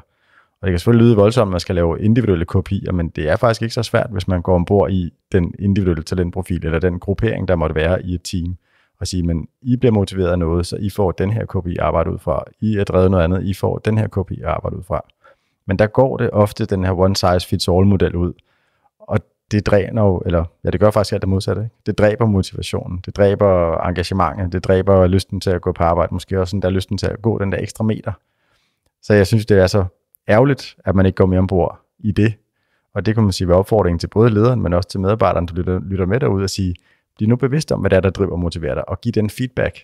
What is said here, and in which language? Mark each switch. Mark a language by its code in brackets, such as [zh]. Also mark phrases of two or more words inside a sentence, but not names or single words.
[da] Og det kan selvfølgelig lyde voldsomt, at man skal lave individuelle KPI'er, men det er faktisk ikke så svært, hvis man går ombord i den individuelle talentprofil, eller den gruppering, der måtte være i et team, og sige, men I bliver motiveret af noget, så I får den her KPI arbejde ud fra. I er drevet noget andet, I får den her KPI arbejde ud fra. Men der går det ofte den her [en] one size fits all [da] model ud, og det dræner jo, eller ja, det gør faktisk alt det modsatte. Ikke? Det dræber motivationen, det dræber engagementet, det dræber lysten til at gå på arbejde, måske også den der lysten til at gå den der ekstra meter. Så jeg synes, det er så ærgerligt, at man ikke går mere ombord i det. Og det kan man sige være opfordringen til både lederen, men også til medarbejderen, der lytter med derude og sige, bliv nu bevidst om, hvad det er, der driver og motiverer dig, og giv den feedback.